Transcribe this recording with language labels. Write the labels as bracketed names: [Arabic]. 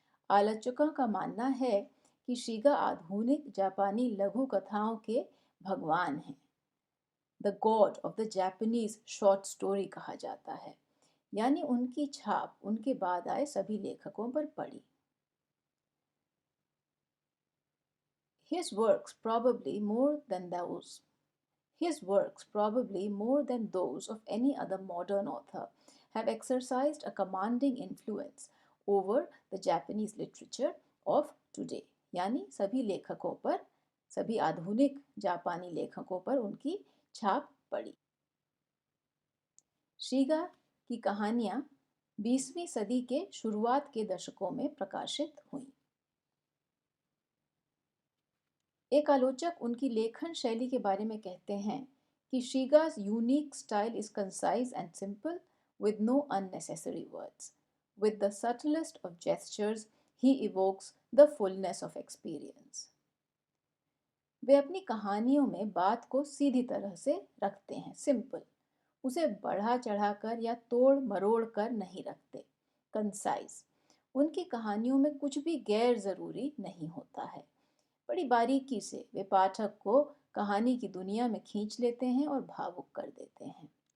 [Hindi] आलोचकों का मानना है कि शीगा आधुनिक जापानी लघु कथाओं के भगवान हैं। [English] the god of the Japanese short story [Hindi] कहा जाता है, यानी उनकी छाप उनके बाद आए सभी लेखकों पर पड़ी। [English] His works probably more than those His works, probably more than those of any other modern author, have exercised a commanding influence over the Japanese literature of today. [Hindi] यानी सभी लेखकों पर, सभी आधुनिक जापानी लेखकों पर उनकी छाप पड़ी। शीगा की कहानियां 20वीं सदी के शुरुआत के दशकों में प्रकाशित हुईं। एक आलोचक उनकी लेखन शैली के बारे में कहते हैं कि शीगा's [English] unique style is concise and simple, with no unnecessary words. With the subtlest of gestures, he evokes the fullness of experience. [Hindi] वे अपनी कहानियों में बात को सीधी तरह से रखते हैं, सिंपल। उसे बढ़ा चढ़ाकर या तोड़ मरोड़ कर नहीं रखते, कंसाइज। उनकी कहानियों में कुछ भी गैर जरूरी नहीं होता है। बड़ी बारीकी से वे पाठक को कहानी की दुनिया में खींच लेते हैं और भावुक कर देते हैं।